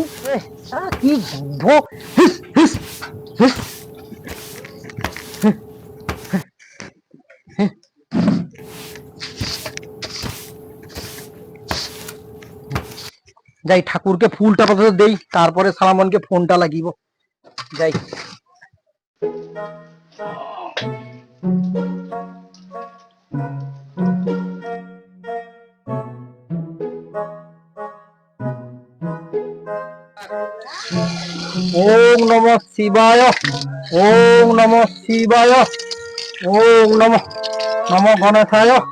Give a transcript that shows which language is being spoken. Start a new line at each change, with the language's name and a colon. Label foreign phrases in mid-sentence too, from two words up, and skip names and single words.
Bangla: কি বুদ্ধ। হিস, হিস, হিস, হিস। যাই ঠাকুরকে ফুলটা আপাতত দেই, তারপরে সালামনকে ফোনটা লাগিব। যাই।
Sanskrit: ওম নমঃ শিবায়, ওম নমঃ শিবায়, ওম নমঃ নমঃ গণেশায়।